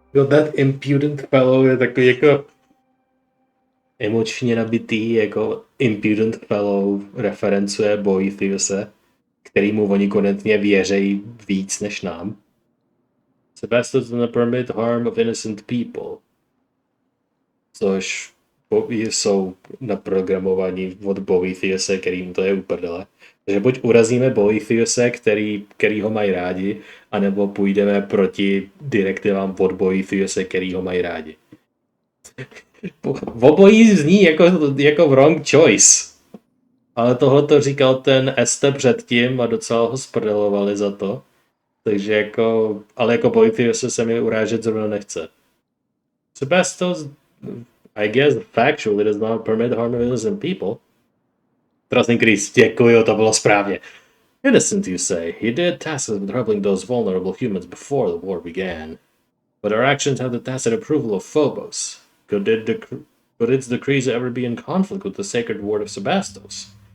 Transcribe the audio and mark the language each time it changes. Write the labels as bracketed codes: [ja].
[en] That impudent fellow [cs] je takový jako emočně nabitý, jako [en] impudent fellow [cs] referencuje Boethiuse, kterýmu oni konečně věří víc než nám. [en] Sebastos does not permit harm of innocent people. [cs] Což jsou naprogramovaní od Boethiuse, kterým to je uprdele. Takže buď urazíme Boethiuse, který ho mají rádi, anebo půjdeme proti direktivám od Boethiuse, který ho mají rádi. V obojí zní jako [en] wrong choice. [cs] Ale tohle to říkal ten Este předtím a docela ho sprdelovali za to. Takže jako, ale jako Polytheus se mi urážet zrovna nechce. [en] Sebastos, I guess factually does not permit harm of innocent people. [cs] Trustný Chris, děkuju, to bylo správně. [en] Innocent, you say. He did task us with helping those vulnerable humans before the war began. But our actions have the tacit approval of Phobos. Could its decrees ever be in conflict with the sacred word of Sebastos?